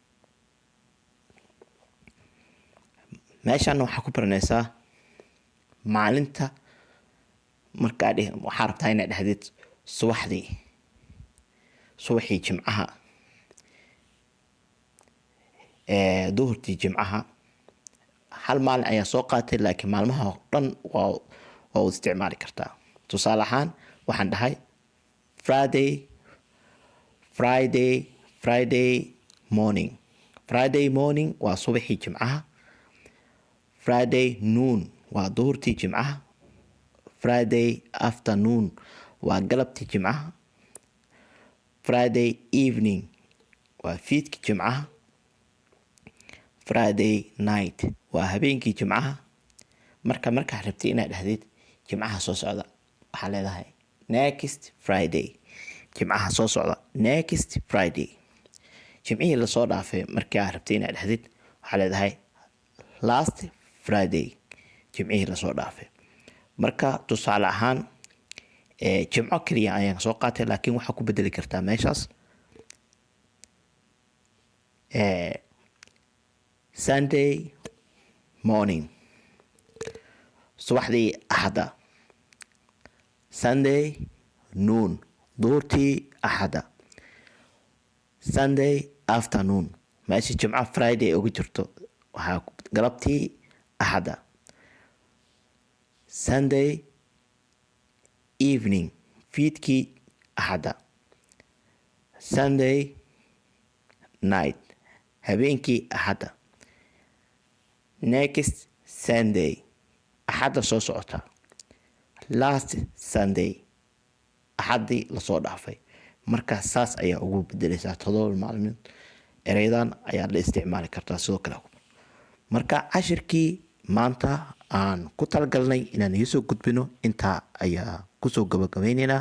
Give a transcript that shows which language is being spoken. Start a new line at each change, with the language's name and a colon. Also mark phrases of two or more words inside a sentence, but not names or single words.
Somali: Meeshaan waxaa ku baranaysaa maalinta markaa waxaa rabtaa inaad dhahdid subaxii jimcaha, duhurtii jimcaha. hal maalin ayaa soo qaatay laakiin maalmaha oo dhan waa u isticmaali kartaa. Tusaale ahaan waxaan dhahay
English: Friday morning. Friday morning
Somali: waa subaxii jimcaha.
English: Friday noon
Somali: waa duhurtii jimcaha.
English: Friday afternoon
Somali: waa galabtii jimcaha.
English: Friday evening
Somali: waa fiidkii jimcaha.
English: Friday night
Somali: waa habeenkii jimcaha. Markaa rabtay inaad dhahdid jimcaha soo socda, waxaa leedahay
English: next Friday.
Somali: Jimcaha soo socda
English: next Friday.
Somali: Jimcihii lasoo dhaafay markaa rabtay inaad dhahdid, waxaa leedahay
English: last Friday.
Somali: Jimcihii lasoo dhaafay. Marka tusaale ahaan jimco kaliya ayaan soo qaatay laakiin waxaa ku bedeli kartaa meeshaas
English: Sunday morning,
Somali: subaxdii Axada.
English: Sunday noon,
Somali: duhurtii Axada.
English: Sunday afternoon,
Somali: meeshii jimco Friday ugu jirto waxaa galabtii Axada.
English: Sunday evening,
Somali: fiidkii Axada.
English: Sunday night,
Somali: habeenkii Axada.
English: Next Sunday,
Somali: Axada soo socota.
English: Last Sunday,
Somali: Axadii lasoo dhaafay. Marka saas ayaa ugu bedelaysaa 7 maalmood. Ereydan ayaa la isticmaali kartaa sidoo kale. Marka cashirkii maanta aan ku talagalnay inaan idiin soo gudbino intaa ayaa kusoo gabagabaynaynaa.